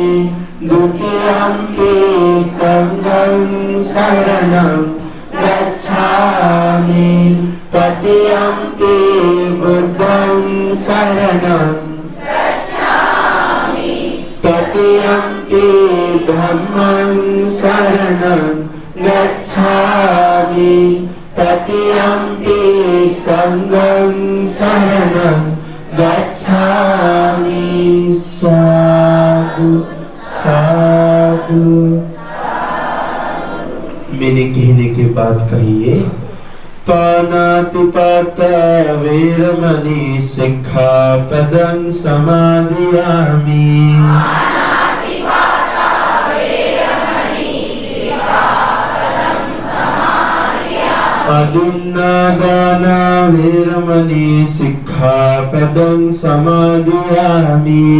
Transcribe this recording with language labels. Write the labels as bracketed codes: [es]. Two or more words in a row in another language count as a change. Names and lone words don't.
[pi] द्वितीयंपि संघं शरणं गच्छामि तृतीयंपि बुद्धं शरणं गच्छामि तृतीयंपि धम्मं शरणं गच्छामि तृतीयंपि संघं शरणं गच्छामि। साधु साधु। [hi] मैंने कहने के बाद कहिए, [pi] पानातिपाता वैरमणि सिक्खापदं समादियामि। अदुन्नादाना वैरमणि सिक्खापदं समादियामि।